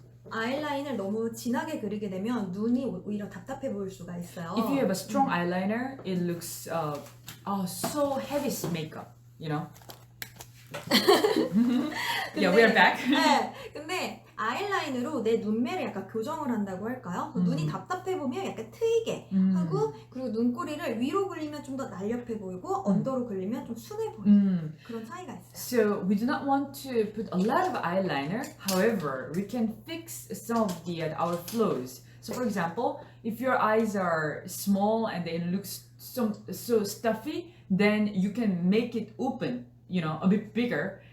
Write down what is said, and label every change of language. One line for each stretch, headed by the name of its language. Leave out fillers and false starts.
Korean: 아이라인을 너무 진하게 그리게 되면 눈이 오히려 답답해 보일 수가 있어요.
English: If you have a strong eyeliner, it looks so heavy makeup, Yeah, we are back.
Korean: 네. 근데 아이라인으로 내 눈매를 약간 교정을 한다고 할까요? 눈이 답답해 보면 약간 트이게 하고 그리고 눈꼬리를 위로 그리면 좀 더 날렵해 보이고 언더로 그리면 좀 순해 보이고 그런 차이가 있어요.
English: So we do not want to put a lot of eyeliner. However, we can fix some of our flaws. So for example, if your eyes are small and they look so stuffy, then you can make it open, you know, a bit bigger.